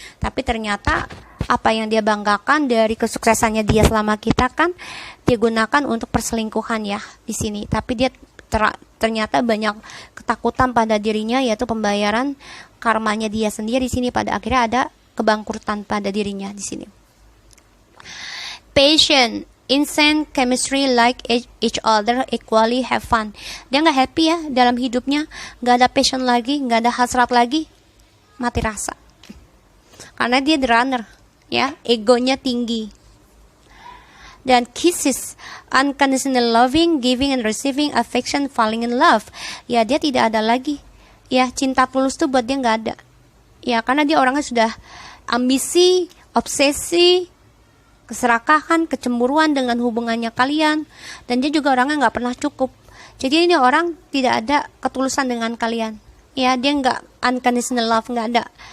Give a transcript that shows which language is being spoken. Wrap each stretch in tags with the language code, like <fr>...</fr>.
<id>Tapi ternyata apa yang dia banggakan dari kesuksesannya dia selama kita kan dia gunakan untuk perselingkuhan ya di sini. Tapi dia ternyata banyak ketakutan pada dirinya, yaitu pembayaran karmanya dia sendiri di sini. Pada akhirnya ada kebangkrutan pada dirinya di sini.</id> <en>Patient, insane chemistry, like each other, equally have fun.</en> <id>Dia nggak happy ya dalam hidupnya, nggak ada passion lagi, nggak ada hasrat lagi, mati rasa. Karena dia</id> <en>the runner,</en> <id>ya, egonya tinggi.</id> <en>Dan kisses, unconditional loving, giving and receiving affection, falling in love.</en> <id>Ya, dia tidak ada lagi. Ya, cinta tulus tuh buat dia nggak ada. Ya, karena dia orangnya sudah ambisi, obsesi, keserakahan, kecemburuan dengan hubungannya kalian. Dan dia juga orangnya nggak pernah cukup. Jadi ini orang tidak ada ketulusan dengan kalian. Ya, dia nggak unconditional love, nggak ada.</id>